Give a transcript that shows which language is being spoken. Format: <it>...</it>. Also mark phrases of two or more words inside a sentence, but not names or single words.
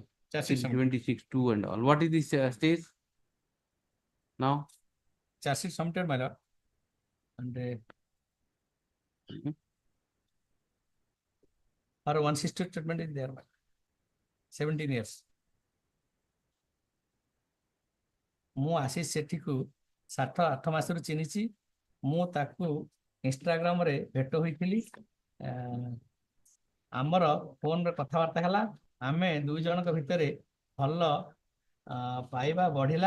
<en>Charge sheet submitted. 26 2 and all. What is this stage now? Charge sheet submitted, my lord. And our 160 statement is there. 17 years.</en> <or>ମୁଁ ଆଶିଷ ସେଠୀକୁ 7-8 ମାସରୁ ଚିହ୍ନିଛି। ମୁଁ ତାକୁ ଇନଷ୍ଟାଗ୍ରାମରେ ଭେଟ ହୋଇଥିଲି। ଆମର ଫୋନରେ କଥାବାର୍ତ୍ତା ହେଲା। ଆମେ ଦୁଇ ଜଣଙ୍କ ଭିତରେ ଭଲ ପାଇବା ବଢିଲା।</or>